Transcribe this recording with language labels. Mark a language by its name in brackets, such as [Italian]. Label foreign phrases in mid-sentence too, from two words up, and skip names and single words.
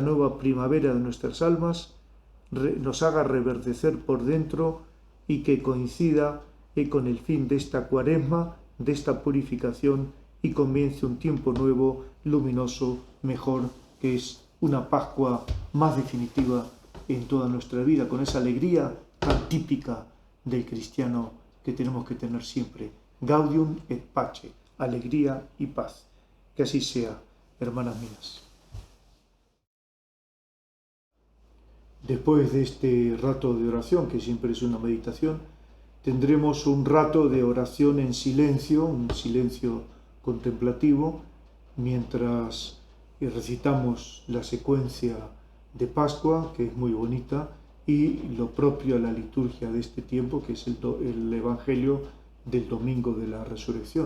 [Spanish] nueva primavera de nuestras almas nos haga reverdecer por dentro y que coincida con el fin de esta Cuaresma, de esta purificación, y comience un tiempo nuevo, luminoso, mejor, que es una Pascua más definitiva en toda nuestra vida, con esa alegría tan típica del cristiano que tenemos que tener siempre. [Latin] Gaudium et pace, [Spanish] alegría y paz. Que así sea, hermanas mías. Después de este rato de oración, que siempre es una meditación, tendremos un rato de oración en silencio, un silencio contemplativo, mientras recitamos la secuencia de Pascua, que es muy bonita, y lo propio a la liturgia de este tiempo, que es el Evangelio del Domingo de la Resurrección.